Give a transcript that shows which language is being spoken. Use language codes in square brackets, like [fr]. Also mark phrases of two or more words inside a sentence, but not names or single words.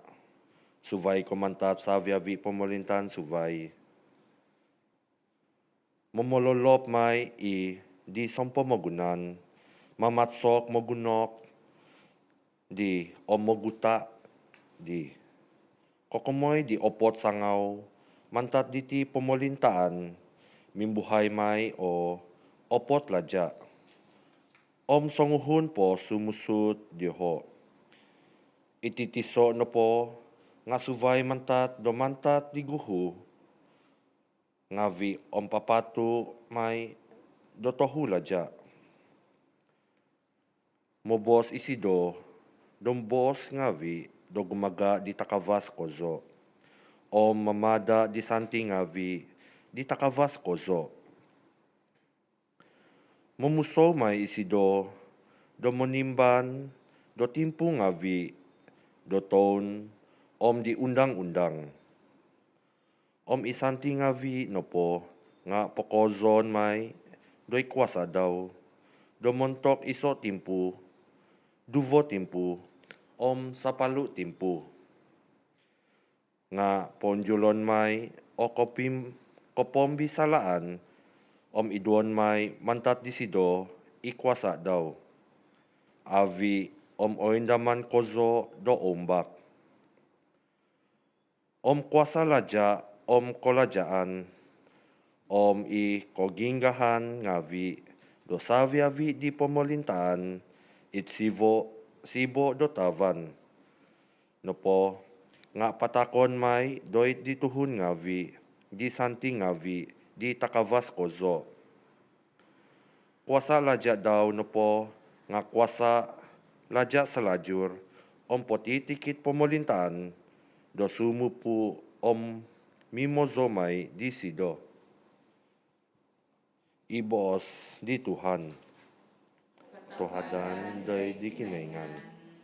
[dtp] Suvay komantat sa viavi pomolintaan suvay. Momololop may di sompo mogunan, mamatsok mogunok, di omoguta, di kokomoy di opot sangaw, mantat diti pomolintaan, mimbuhay may o opot ladya. Om songuhun po sumusut diho. Ititiso no po nga suvay mantat do mantat di guhu. Nga vi om papatu may do tohu ladya. Mobos isido dombos nga vi do gumaga di takavas kozo. Om mamada di santi nga vi di takavas kozo. Mumuso may isido, do monimban, do timpu nga vi, do ton, om di undang-undang. Om isanti nga vi no po, nga pokozon may, do'y kuasa daw, do montok iso timpu, duvo timpu, om sapalu timpu. Nga ponjulon may, o kopom bisalaan, om iduon may mantat disido ikwasa daw. Avi om oindaman kozo do ombak. Om kuasa laja om kolajaan. Om i koginggahan ngavi do saviavi di pomolintaan it sibo do tavan. Nopo nga patakon may doit dituhun ngavi di santi ngavi di takavas kozo. Kuasa laja daw no po nga kuasa laja salajur om potitikit pomolintaan do sumupu om mimozomay di sido. Ibos di Tuhan. Tuhadan day di kinaingan.